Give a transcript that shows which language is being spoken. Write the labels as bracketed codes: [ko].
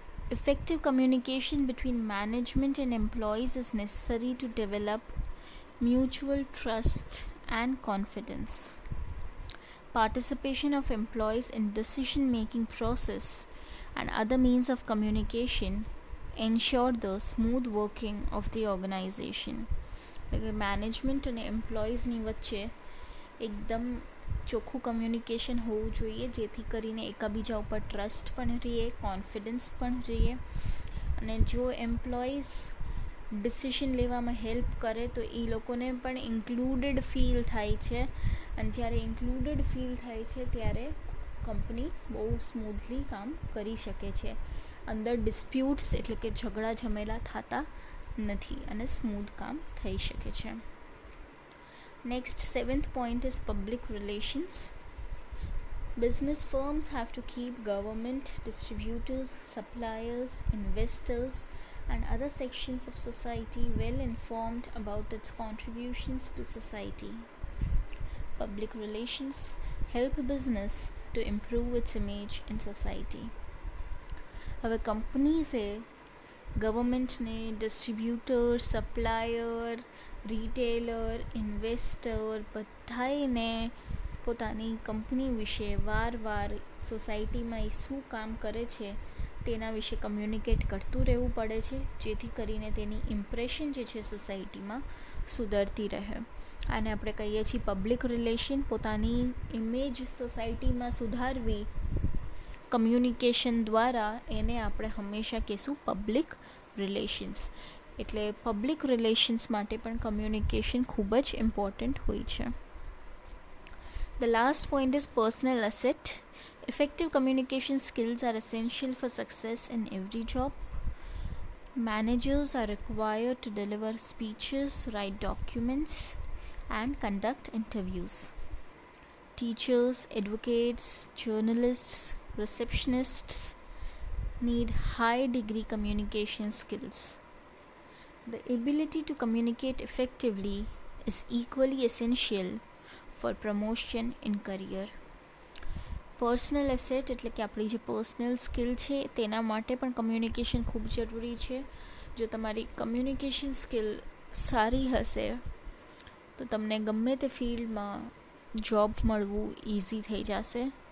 [en] Effective communication between management and employees is necessary to develop mutual trust and confidence. Participation of employees in decision-making process and other means of communication ensure the smooth working of the organization. [gu] એટલે management અને એમ્પ્લોઈઝની વચ્ચે એકદમ ચોખ્ખું communication હોવું જોઈએ, જેથી કરીને એકબીજા ઉપર ટ્રસ્ટ પણ રહે, કોન્ફિડન્સ પણ રહે. અને જો એમ્પ્લોઈઝ ડિસિશન લેવામાં હેલ્પ કરે તો એ લોકોને પણ ઇન્ક્લુડેડ ફીલ થાય છે, અને જ્યારે ઇન્ક્લુડેડ ફીલ થાય છે ત્યારે કંપની બહુ સ્મૂથલી કામ કરી શકે છે. અંદર ડિસ્પ્યુટ્સ એટલે કે ઝઘડા ઝમેલા થતા નથી અને સ્મૂથ કામ થઈ શકે છે. [en] Next, 7th point is public relations. Business firms have to keep government, distributors, suppliers, investors, and other sections of society well informed about its contributions to society. Public relations help business to improve its image in society. [gu] હવે કંપનીઝે ગવર્મેન્ટને, distributor, supplier, retailer, investor બધાને પોતાની company વિશે વારવાર સોસાયટીમાં એ શું કામ કરે છે તેના વિશે કમ્યુનિકેટ કરતું રહેવું પડે છે, જેથી કરીને તેની ઇમ્પ્રેશન જે છે સોસાયટીમાં સુધરતી રહે. આને આપણે કહીએ છીએ પબ્લિક રિલેશન. પોતાની ઇમેજ સોસાયટીમાં સુધારવી કમ્યુનિકેશન દ્વારા, એને આપણે હંમેશા કહીશું પબ્લિક રિલેશન્સ. એટલે પબ્લિક રિલેશન્સ માટે પણ કમ્યુનિકેશન ખૂબ જ ઇમ્પોર્ટન્ટ હોય છે. [en] The last point is personal asset. Effective communication skills are essential for success in every job. Managers are required to deliver speeches, write documents, and conduct interviews. Teachers, advocates, journalists, receptionists need high degree communication skills. The ability to communicate effectively is equally essential for promotion in career. [gu] Personal asset એટલે કે આપણી જે personal skill છે તેના માટે પણ communication ખૂબ જરૂરી છે. જો તમારી કમ્યુનિકેશન સ્કિલ સારી હશે તો તમને ગમે તે ફિલ્ડમાં જોબ મળવું ઇઝી થઈ જશે.